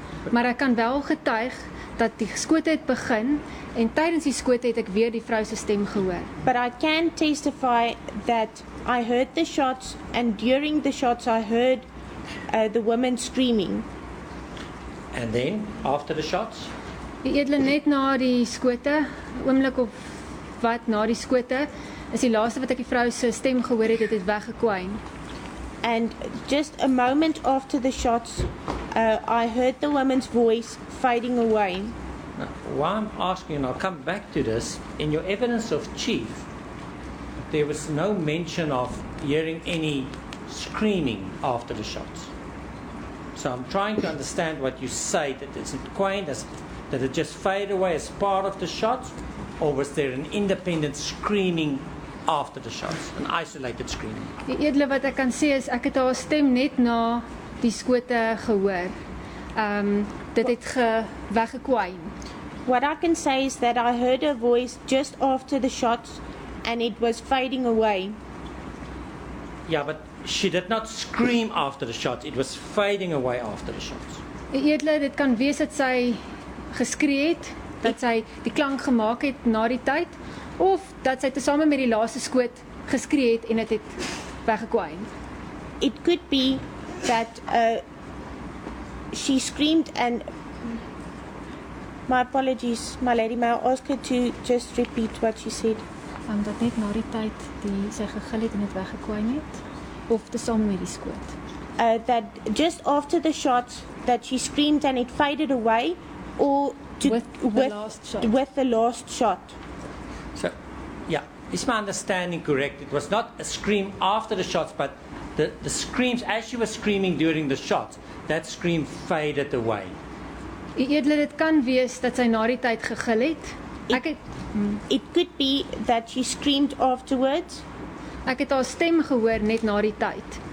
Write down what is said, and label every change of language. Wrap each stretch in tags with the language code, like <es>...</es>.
<af>Maar ek kan wel getuig dat die skote het begin en tydens die skote het ek weer die vrou se stem gehoor.</af> <en>But I can testify that I heard the shots, and during the shots I heard the woman screaming. And then, after the shots?</en> <af>Die edele, net na die skote, oomblik of wat na die skote, is die laaste wat ek die vrou se stem gehoor het, het weggekwyn.</af> <en>And just a moment after the shots, I heard the woman's voice fading away. Now, why I'm asking, and I'll come back to this, in your evidence of chief, there was no mention of hearing any screaming after the shots. So I'm trying to understand what you say, that it's quaint, that it just faded away as part of the shots, or was there an independent screaming after the shots, an isolated screaming?</en> <af>Die edele wat ek kan sê is, ek het haar stem net na die skote gehoor. Dit het weggekwyn.</af> <en>What I can say is that I heard her voice just after the shots, and it was fading away. Yeah, but she did not scream after the shots. It was fading away after the shots.</en> <af>Die edele, dit kan wees dat sy geskree het, dat sy die klank gemaak het na die tyd, of dat sy tesame met die laaste skoot geskree het en dit het weggekwyn.</af> <en>It could be that she screamed, and my apologies, my lady, may I ask her to just repeat what she said?</en> <af>Dat net na die tyd sy gegil het en dit weggekwyn het, of tesame met die skoot?</af> <en>That just after the shots, that she screamed and it faded away, or with the last shot. With the last shot. So, yeah, is my understanding correct? It was not a scream after the shots, but the screams as she was screaming during the shots, that scream faded away.</en> <af>Die edele, dit kan wees dat sy na die tyd gegil het.</af> <en>It could be that she screamed afterwards.</en> <af>Ek het haar stem gehoor net na die tyd.</af>